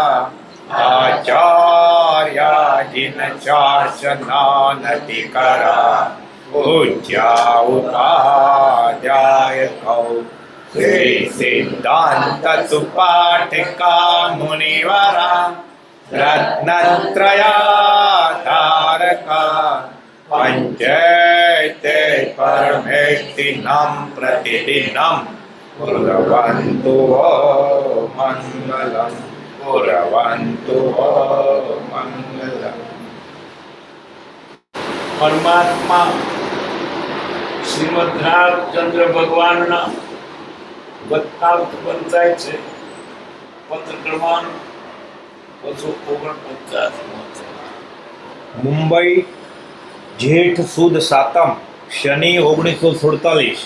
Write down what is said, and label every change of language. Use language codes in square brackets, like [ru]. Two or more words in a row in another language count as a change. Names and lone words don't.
[sa] आचार्य जिन शासनानतिकरा पूज्या उपाध्याय कौ श्री सिद्धांत सुपाठिका मुनिवरा रत्नत्रया तारका पंचैते परमेष्टिनं प्रतिदिनं कुर्वन्तु वो मङ्गलम् कुर्वन्तु वो मङ्गलम्। [gu] પરમાત્મા શ્રીમદ રાજચંદ્ર ભગવાનના વક્તાવત બંધાય છે. પત્ર ક્રમાંક 249 મુંબઈ જેઠ સુદ સાતમ શનિ 1947.